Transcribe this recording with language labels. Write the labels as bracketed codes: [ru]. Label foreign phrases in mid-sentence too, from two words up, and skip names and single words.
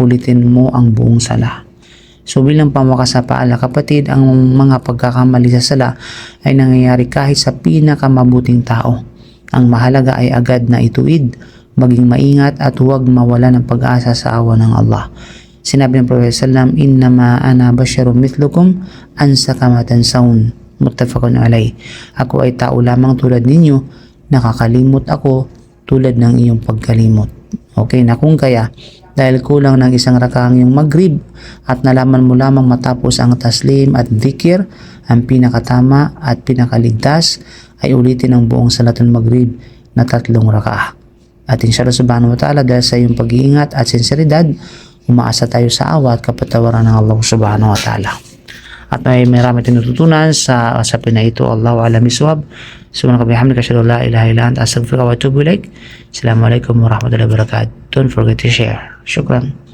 [tl] Ulitin mo ang buong sala. So bilang pamakas sa paala, kapatid, ang mga pagkakamali sa sala ay nangyayari kahit sa pinakamabuting tao. Ang mahalaga ay agad na ituwid, maging maingat at huwag mawala ng pag-asa sa awa ng Allah. Sinabi ng [ar] Prophet sallam, إنما أنا بشر مثلكم أنسى كما تنسون. متفق عليه. [tl] Ako ay tao lamang tulad ninyo, nakakalimot ako tulad ng iyong pagkalimot. Okay, na kung kaya, dahil kulang ng isang rakaang yung Maghrib at nalaman mo lamang matapos ang taslim at dhikr, ang pinakatama at pinakaligtas ay ulitin ang buong salatul Maghrib na 3 rakaah. [ar] At إن شاء الله سبحانه وتعالى, [tl] dahil sa iyong pag-iingat at sinseridad, umaasa tayo sa awa at kapatawaran ng [ar] الله سبحانه وتعالى. [tl] At may marami tinututunan sa usapin na ito. [ar] الله أعلم بالصواب. سبحانك وبحمدك أشهد أن لا إله إلا أنت أستغفرك وأتوب إليك. السلام عليكم ورحمة الله وبركاته. [en] Don't forget to share. Shukran.